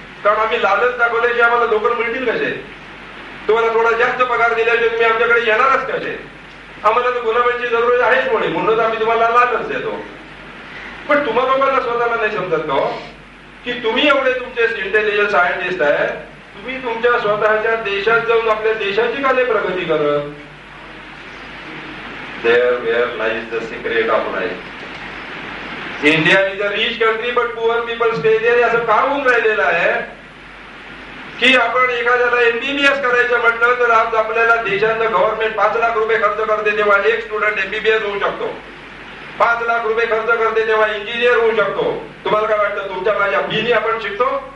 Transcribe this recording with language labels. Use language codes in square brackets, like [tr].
[mr] कारण आम्ही लालच दाखवले की आम्हाला नोकर मिळतील कसे. तुम्हाला थोडा जास्त पगार दिल्याशिवाय तुम्ही आमच्याकडे येणारच कसे. आम्हाला तर गुलाबांची जरूर आहेच मुळे, म्हणूनच आम्ही तुम्हाला लालच देतो. पण तुम्हा लोकांना स्वतःला नाही समजत का की तुम्ही एवढे तुमचे इंटेलिजंट सायंटिस्ट आहे, तुम्ही तुमच्या स्वतःच्या देशात जाऊन आपल्या देशाची का नाही प्रगती करत? [en] There where lies the secret of life. India is a rich country but poor people stay there. [mr] असं का होऊन राहिलेलं आहे की आपण एखाद्याला MBBS करायचं म्हटलं तर आज आपल्याला देशाचं गव्हर्नमेंट 5 लाख रुपये खर्च करते तेव्हा एक स्टुडंट MBBS होऊ शकतो. 5 लाख रुपये खर्च करते तेव्हा इंजिनियर होऊ शकतो. तुम्हाला काय वाटतं तुमच्या माझ्या फीनी आपण शिकतो?